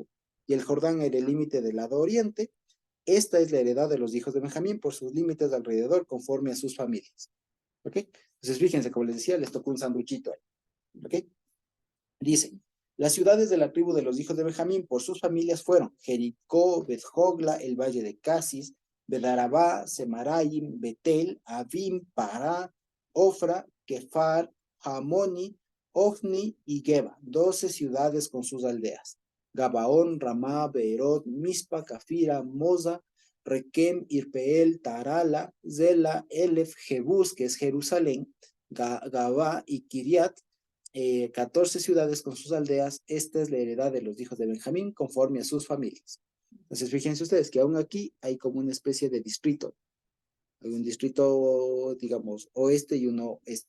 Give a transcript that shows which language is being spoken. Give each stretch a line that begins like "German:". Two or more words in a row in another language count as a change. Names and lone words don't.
Spanish: Y el Jordán era el límite del lado oriente. Esta es la heredad de los hijos de Benjamín por sus límites alrededor, conforme a sus familias. ¿Ok? Entonces, fíjense, como les decía, les tocó un sanduchito ahí. ¿Ok? Dicen, las ciudades de la tribu de los hijos de Benjamín por sus familias fueron Jericó, Bet-Jogla, el valle de Casis, Bedarabá, Semaraim, Betel, Avim, Pará, Ofra, Kefar, Hamoni, Ofni y Geba, 12 ciudades con sus aldeas. Gabaón, Ramá, Beerot, Mispa, Cafira, Moza, Requem, Irpeel, Tarala, Zela, Elef, Jebús, que es Jerusalén, Gabá y Kiriat, 14 ciudades con sus aldeas. Esta es la heredad de los hijos de Benjamín conforme a sus familias. Entonces, fíjense ustedes que aún aquí hay como una especie de distrito. Hay un distrito, digamos, oeste y uno este.